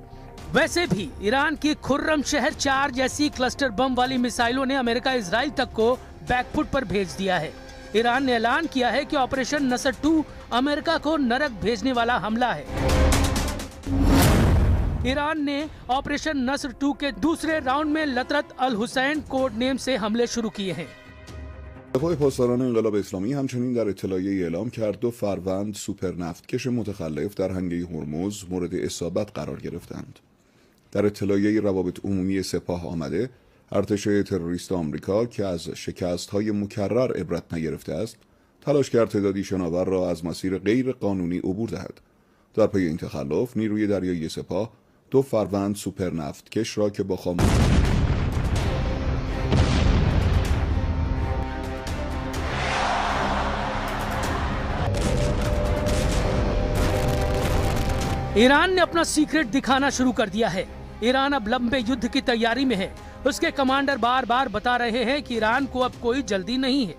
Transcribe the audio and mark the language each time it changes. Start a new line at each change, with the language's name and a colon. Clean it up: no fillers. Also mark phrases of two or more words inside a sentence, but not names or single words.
Hindi: वैसे भी ईरान की खुर्रम शहर 4 जैसी
English: cluster bomb
Hindi: वाली मिसाइलों ने अमेरिका इजराइल तक को बैकफुट पर भेज दिया है। ईरान ने ऐलान किया है कि ऑपरेशन नसर 2 अमेरिका को नरक भेजने वाला हमला है। ईरान ने ऑपरेशन नसर 2 के दूसरे राउंड में लतरत अल हुसैन कोड नेम से हमले शुरू किए हैं।
Persian: دفاع پاسداران انقلاب اسلامی همچنین در اطلاعیه‌ای اعلام کرد 2 فروند سوپرنفتکش متخلف در هنگه هرمز مورد اصابت قرار گرفتند. در اطلاعیه‌ای روابط عمومی سپاه آمده، ارتش تروریست آمریکا که از شکست‌های مکرر عبرت نگرفته است، تلاش کرد تعدادی شناور را از مسیر غیر قانونی عبور دهد. در پی این تخلف، نیروی دریایی سپاه 2 فروند سوپرنفتکش را که با
Hindi: ईरान ने अपना सीक्रेट दिखाना शुरू कर दिया है। ईरान अब लंबे युद्ध की तैयारी में है। उसके कमांडर बार बार बता रहे हैं कि ईरान को अब कोई जल्दी नहीं है।